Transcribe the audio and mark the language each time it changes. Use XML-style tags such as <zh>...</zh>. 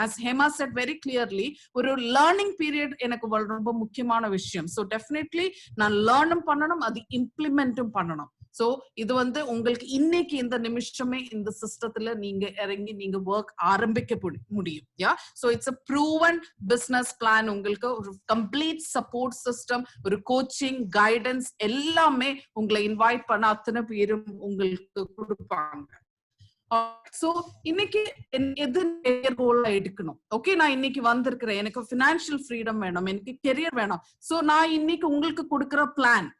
<en>as Hema said very clearly,</en> <ta>ஒரு learning period எனக்கு ரொம்ப முக்கியமான விஷயம். ஸோ டெஃபினெட்லி நான் லேர்னும் பண்ணணும், அது இம்ப்ளிமெண்ட்டும் பண்ணணும். சோ இது வந்து உங்களுக்கு இன்னைக்கு இந்த நிமிஷமே இந்த சிஸ்டத்துல நீங்க இறங்கி நீங்க ஒர்க் ஆரம்பிக்க முடியும்.</ta> <en>So it's a proven business plan.</en> <ta>உங்களுக்கு ஒரு கம்ப்ளீட் சப்போர்ட் சிஸ்டம், ஒரு கோச்சிங், கைடன்ஸ் எல்லாமே உங்களை இன்வைட் பண்ண அத்தனை பேரும் உங்களுக்கு கொடுப்பாங்க. சோ இன்னைக்கு எது கோலா எடுக்கணும்? ஓகே, நான் இன்னைக்கு வந்திருக்கிறேன், எனக்கு பினான்சியல் ஃப்ரீடம் வேணும், எனக்கு கெரியர் வேணும். சோ நான் இன்னைக்கு உங்களுக்கு கொடுக்கிற பிளான்</ta>